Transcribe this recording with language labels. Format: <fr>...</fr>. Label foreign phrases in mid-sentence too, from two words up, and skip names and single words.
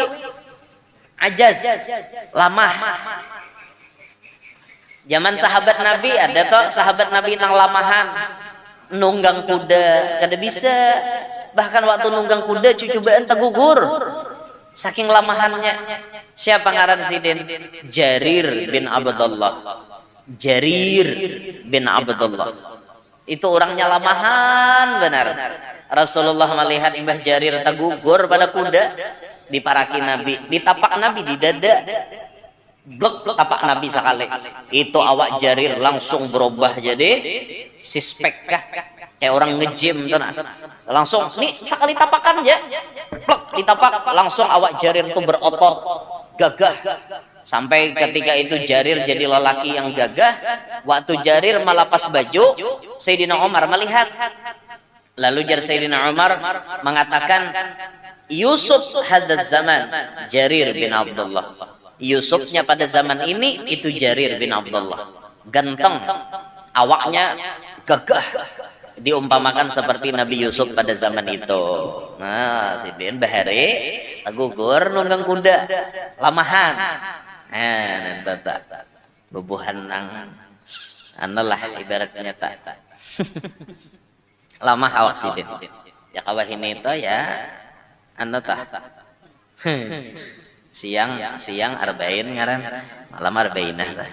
<bjn>Ajaz, lamah. Zaman sahabat Nabi ada toh sahabat Nabi nang lamahan, nunggang kuda kada bisa. Bahkan waktu nunggang kuda cucubaan tegugur. Saking lamahannya. Siapa ngaran sidin? Jarir bin Abdullah. Jarir bin Abdullah itu orangnya lamahan benar. Rasulullah melihat Mbah Jarir tergugur pada kuda, diparaki Nabi, ditapak Nabi di dada, blok tapak Nabi sekali. Itu awak Jarir langsung berubah jadi sispek kah? Kayak orang nge-gym tuh nah. Langsung nih sekali tapakan ya, blok ditapak langsung awak Jarir tuh berotot, gagah.</bjn> <id>Sampai ketika itu Jarir jadi lelaki yang gagah. Waktu Jarir melepas baju, Sayyidina Umar melihat. Lalu Sayyidina Umar mengatakan, Yusuf</id> <ar>hadaz zaman</ar> <id>Jarir bin Abdullah. Yusufnya pada zaman ini itu Jarir bin Abdullah. ganteng, awaknya gagah, diumpamakan seperti Nabi Yusuf pada zaman itu.</id> <bjn>Nah, sidin bahari gugur nunggang kuda lamahan. Nah, bubuhan nang analah ibaratnya tak lamah awak sidin. Ya kawah ini itu ya siang arba'in ngaran, malam arba'inah.</bjn>